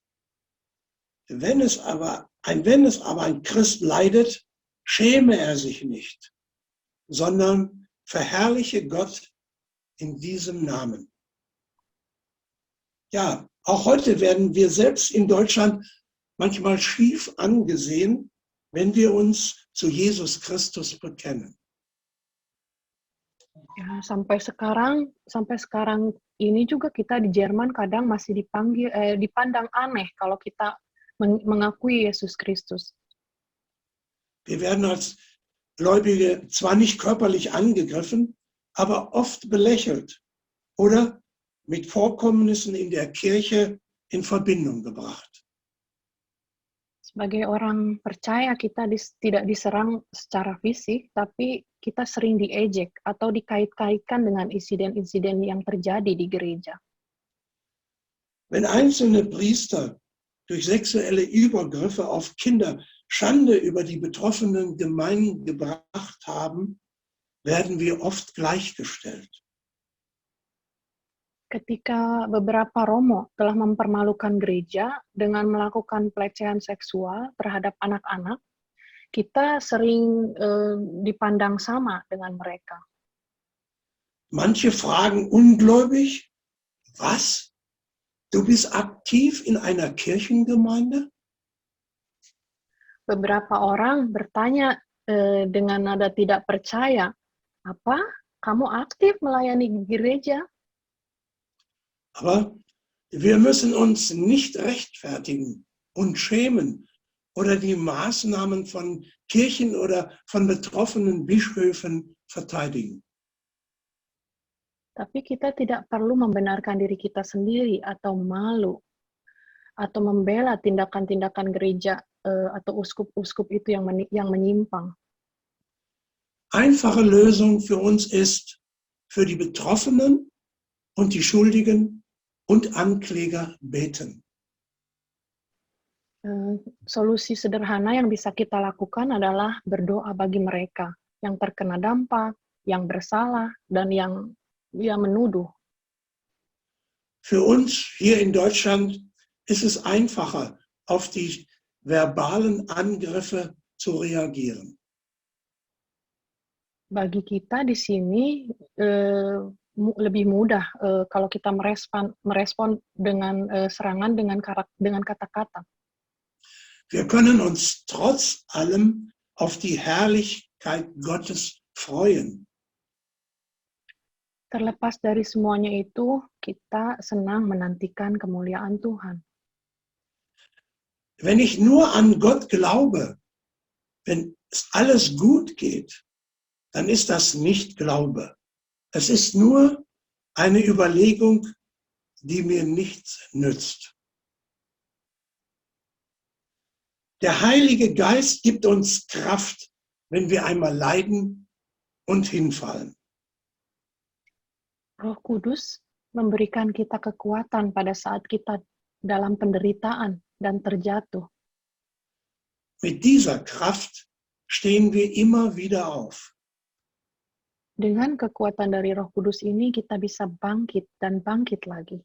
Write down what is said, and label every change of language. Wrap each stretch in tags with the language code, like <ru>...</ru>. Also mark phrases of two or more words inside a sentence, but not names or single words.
<de>Wenn es aber ein Christ leidet, schäme er sich nicht, sondern verherrliche Gott in diesem Namen. Ja, auch heute werden wir selbst in Deutschland manchmal schief angesehen, wenn wir uns zu Jesus Christus bekennen.</de> <id>Ya, sampai sekarang ini juga kita di Jerman kadang masih dipandang aneh kalau kita mengakui Yesus Kristus.</id> <de>Wir werden als Gläubige zwar nicht körperlich angegriffen, aber oft belächelt oder mit Vorkommnissen in der Kirche in Verbindung gebracht.</de> <id>Sebagai orang percaya kita tidak diserang secara fisik, tapi kita sering diejek atau dikait-kaitkan dengan insiden-insiden yang terjadi di gereja.</id> <de>Wenn einzelne Priester durch sexuelle Übergriffe auf Kinder Schande über die betroffenen Gemeinden gebracht haben, werden wir oft gleichgestellt.</de> <id>Ketika beberapa romo telah mempermalukan gereja dengan melakukan pelecehan seksual terhadap anak-anak, kita sering dipandang sama dengan mereka.</id> <de>Manche fragen ungläubig, was? Du bist aktiv in einer Kirchengemeinde?</de> <id>Beberapa orang bertanya dengan nada tidak percaya, apa? Kamu aktif melayani gereja?</id> <de>Aber wir müssen uns nicht rechtfertigen und schämen oder die Maßnahmen von Kirchen oder von betroffenen Bischöfen verteidigen.</de> <id>Tapi kita tidak perlu membenarkan diri kita sendiri atau malu atau membela tindakan-tindakan gereja atau uskup-uskup itu yang menyimpang.</id> <de>Einfache Lösung für uns ist, für die Betroffenen und die Schuldigen und Ankläger beten.</de> <id>Solusi sederhana yang bisa kita lakukan adalah berdoa bagi mereka yang terkena dampak, yang bersalah, dan yang menuduh.</id> <de>Für uns hier in Deutschland ist es einfacher, auf die verbalen Angriffe zu reagieren.</de> <id>Bagi kita di sini lebih mudah kalau kita merespon dengan serangan dengan kata-kata.</id> <de>Wir können uns trotz allem auf die Herrlichkeit Gottes freuen.</de> <id>Terlepas dari semuanya itu, kita senang menantikan kemuliaan Tuhan.</id> <de>Wenn ich nur an Gott glaube, wenn es alles gut geht, dann ist das nicht Glaube. Es ist nur eine Überlegung, die mir nichts nützt. Der Heilige Geist gibt uns Kraft, wenn wir einmal leiden und hinfallen.</de> <id>Roh Kudus memberikan kita kekuatan pada saat kita dalam penderitaan dan terjatuh.</id> <de>Mit dieser Kraft stehen wir immer wieder auf.</de> <id>Dengan kekuatan dari Roh Kudus ini kita bisa bangkit dan bangkit lagi.</id>